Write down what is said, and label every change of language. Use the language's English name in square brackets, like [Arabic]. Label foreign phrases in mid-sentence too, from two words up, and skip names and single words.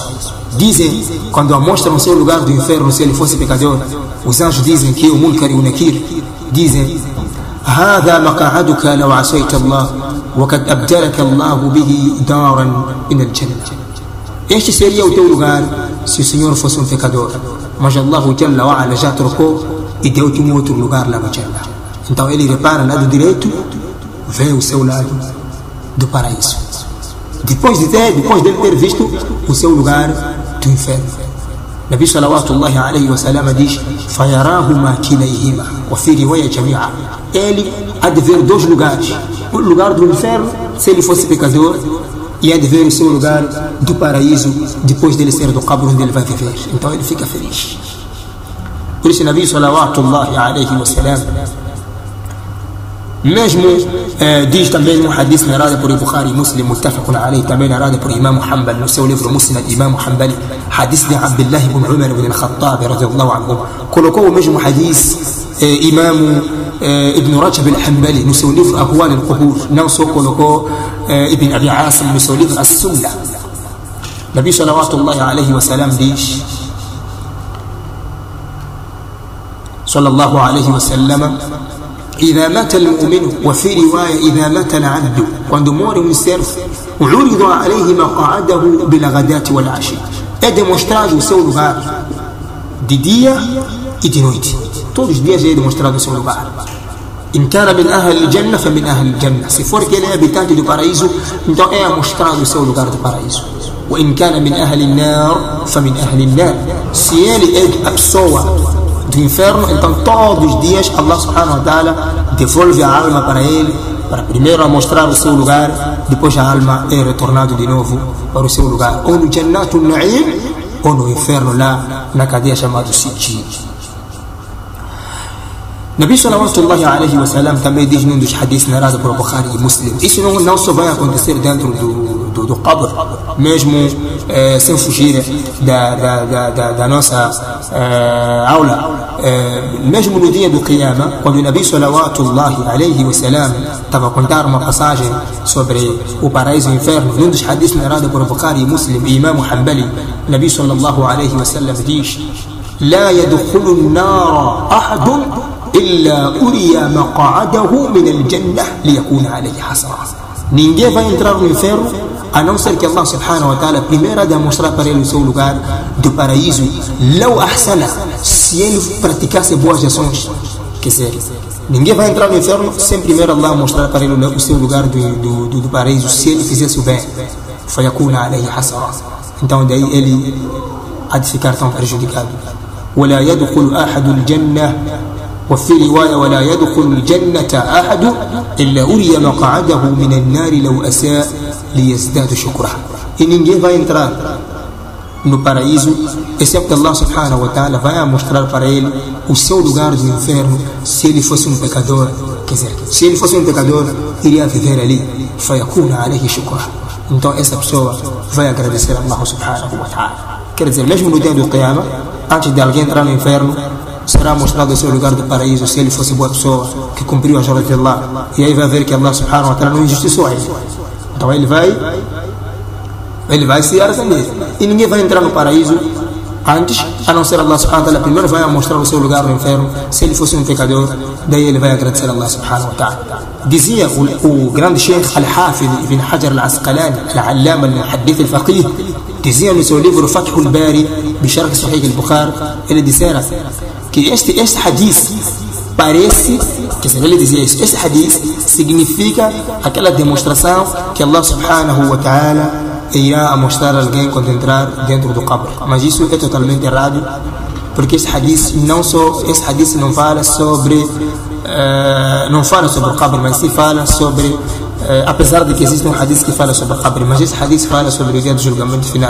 [Portuguese] Dizem, quando mostram o seu lugar do inferno, se ele fosse pecador, os anjos dizem que o Munkar e o Nakir dizem: [Arabic] هذا مقعدك لو عصيت الله وقد أبدلك الله به دارا من الجنة. [Portuguese] Este seria o teu lugar se o Senhor fosse um pecador, mas [Arabic] الله جل وعلا [Portuguese] já trocou e deu-te um outro lugar lá no Jannah. Então ele repara lado direito, vê o seu lado do paraíso, depois dele ter visto o seu lugar do inferno. [Arabic] النبي صلى الله عليه وسلم [Portuguese] diz: [Arabic] فَيَرَاهُمَا كِلَيْهِمَا وَفِي رِوَايَةٍ جَمِيعًا. [Portuguese] Ele há de ver dois lugares, o lugar do inferno se ele fosse pecador, e há de ver o seu lugar do paraíso depois dele ser do qabr onde ele vai viver. Então ele fica feliz. Por isso [Arabic] النبي صلى الله عليه وسلم [Portuguese] mesmo diz também um hadith narrado por Bukhari e Muslim, [Arabic] متفق عليه, [Portuguese] também narrado por Imam Hanbal no seu livro Musnad Imam Hanbali, hadith de Abdullah ibn Umar ibn al-Khattab [Arabic] رضي الله عنه. [Portuguese] Colocou o mesmo hadith Imam Ibn Rajab al-Hanbali no seu livro Ahwal al-Qubur, não só colocou Ibn Abi Asim no seu livro As-Sunnah. [Arabic] النبي صلى الله عليه وسلم diz: صلى الله عليه وسلم: إذا مات المؤمن وفي رواية إذا مات العبد, [Portuguese] quando morre um servo, [Arabic] عرض عليه مقعده بالغداة والعشي, [Portuguese] é demonstrado o seu lugar de dia e de noite. Todos os dias é demonstrado o seu lugar. [Arabic] إن كان من أهل الجنة فمن أهل الجنة, [Portuguese] se for que ele é habitante do paraíso, então é mostrado o seu lugar do paraíso. [Arabic] وإن كان من أهل النار فمن أهل النار, [Portuguese] se ele é a pessoa do inferno, então todos os dias [Arabic] الله سبحانه وتعالى [Portuguese] devolve a alma para ele, para primeiro mostrar o seu lugar, depois a alma é retornada de novo para o seu lugar, ou no Jannatul Na'im, ou no inferno lá na cadeia chamada Sijjin. [Arabic] النبي صلى الله عليه وسلم [Portuguese] também diz num dos hadiths narrados por Bukhari e Muslim: isso não só vai acontecer dentro do qabr, mesmo sem fugir da nossa aula, mesmo no dia do Qiyama, quando o [Arabic] النبي صلى الله عليه وسلم [Portuguese] estava a contar uma passagem sobre o paraíso e o inferno, num dos hadiths narrados por Bukhari e Muslim e Imam Hanbali, [Arabic] النبي صلى الله عليه وسلم [Portuguese] diz: [Arabic] لا يدخل النار أحد إلا أري مقعده من الجنة ليكون عليه حسرة. [Portuguese] Ninguém vai entrar no inferno a não ser que [Arabic] الله سبحانه وتعالى [Portuguese] primeiro demonstrar para ele o seu lugar do paraíso. [Arabic] لو أحسن, [Portuguese] se ele praticasse boas ações. Quer dizer, ninguém vai entrar no inferno sem primeiro Allah mostrar para ele o seu lugar do paraíso, se ele fizesse o bem. [Arabic] فيكون عليه حسرة. [Portuguese] Então daí ele há de ficar tão prejudicado. [Arabic] ولا يدخل أحد الجنة, وفي رواية ولا يدخل الجنة أحد إلا أري مقعده من النار لو أساء ليزداد شكره. [Portuguese] E ninguém vai entrar no paraíso excepto [Arabic] الله سبحانه وتعالى [Portuguese] vai mostrar para ele o seu lugar do inferno se ele fosse um pecador. Quer dizer, se ele fosse um pecador, iria viver ali. [Arabic] فيكون عليه شكره. [Portuguese] Então essa pessoa vai agradecer a [Arabic] الله سبحانه وتعالى. [Portuguese] Quer dizer, mesmo no dia do Qiyama, antes de alguém entrar no inferno, será mostrado o seu lugar do paraíso se ele fosse boa pessoa, que cumpriu as ordens de Allah. E aí vai ver que [Arabic] الله سبحانه وتعالى [Portuguese] não injustiçou ele. Então ele vai se arrepender. E ninguém vai entrar no paraíso antes, a não ser [Arabic] الله سبحانه وتعالى [Portuguese] primeiro vai mostrar o seu lugar no inferno. Se ele fosse um pecador, daí ele vai agradecer a [Arabic] الله سبحانه وتعالى. [Portuguese] Dizia o grande Sheikh Al-Hafidh Ibn Hajar Al-Asqalani, [Arabic] العلامة المحدث الفقيه, [Portuguese] dizia no seu livro Fathul Bari, Bisharh Sahih Al-Bukhari, ele dizia que este hadith parece, que se ele dizia isso, este hadith significa aquela demonstração que [Arabic] الله سبحانه وتعالى [Portuguese] irá mostrar a alguém quando entrar dentro do qabr. Mas isso é totalmente errado, porque esse hadith não fala sobre o qabr, mas sim fala sobre, apesar de que existe um hadith que fala sobre o qabr, mas esse hadith fala sobre o dia do julgamento final.